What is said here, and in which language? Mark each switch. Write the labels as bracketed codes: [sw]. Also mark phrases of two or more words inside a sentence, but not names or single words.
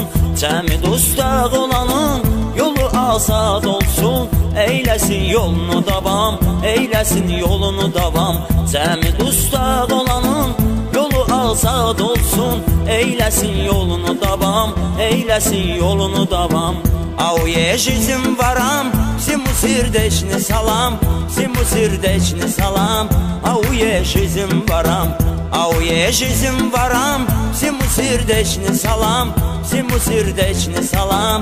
[az] Cəmi dustaq olanın yolu azad olsun, eyləsin yolunu davam, eyləsin yolunu davam. Cəmi dustaq olanın yolu azad olsun, eyləsin yolunu davam, eyləsin yolunu davam. [ru] Auye жизнь varam, всему сердечный салам, всему сердечный салам. Auye жизнь varam, auye жизнь varam, всему сердечный салам, всему сердечный салам.